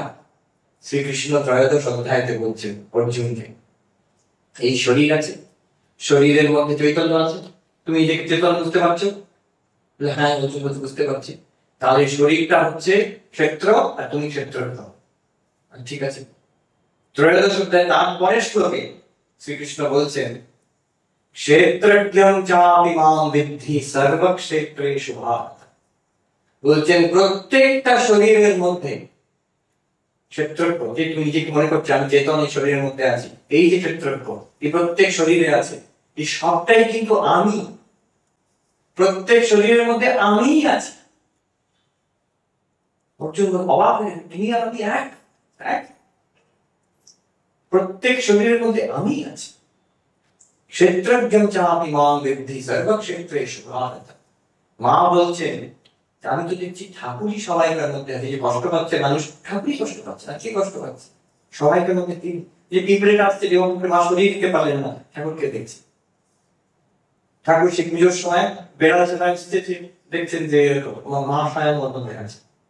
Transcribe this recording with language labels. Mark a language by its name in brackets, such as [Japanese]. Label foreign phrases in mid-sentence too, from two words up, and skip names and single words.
[Bangla] শ্রীকৃষ্ণ ত্রয়োদশ অধ্যায়তে বলছেন অর্জুনকে, এই শরীর আছে, শরীরের মধ্যে চৈতন্য আছে, তুমি যে চেতন বুঝতে পারছো? হ্যাঁ অর্জুন বুঝতে পারছি। তাহলে শরীরটা হচ্ছে ক্ষেত্র আর তুমি ক্ষেত্র, ঠিক আছে। ত্রয়োদশ অধ্যায় তার পরের শ্লোকে শ্রীকৃষ্ণ বলছেন [Sanskrit] क्षेत्रज्ञं चापि माम् विद्धि सर्वक्षेत्रेषु भारत। [Bangla] বলছেন প্রত্যেকটা শরীরের মধ্যে ক্ষেত্রজ্ঞ, যে তুমি নিজেকে মনে করছো আমি চেতন এই শরীরের মধ্যে আছি, এই যে ক্ষেত্রজ্ঞ এই প্রত্যেক শরীরে আছে, এই সবটাই কিন্তু আমি। প্রত্যেক শরীরের মধ্যে আমিই আছি। অর্জুন অবাক হয়ে, তিনি আর আমি এক? এক? প্রত্যেক শরীরের মধ্যে আমি আছি। [Sanskrit] क्षेत्रज्ञं चापि माम् विद्धि सर्वक्षेत्रेषु भारत। [Bangla] মা বলছেন আমি তো দেখছি ঠাকুরই সবাইকার মধ্যে আছে। যে কষ্ট পাচ্ছে মানুষ, ঠাকুরই কষ্ট পাচ্ছে, আর কে কষ্ট পাচ্ছে? সবাইকার মধ্যে তিনি। যে পিঁপড়ে কাটছে, যে মা সরিয়ে দিতে পারলেন না, ঠাকুরকে দেখছে। ঠাকুর সে পুজোর সময় বেড়াতে দেখছেন যে মা সায়ার মতন দেখাচ্ছে।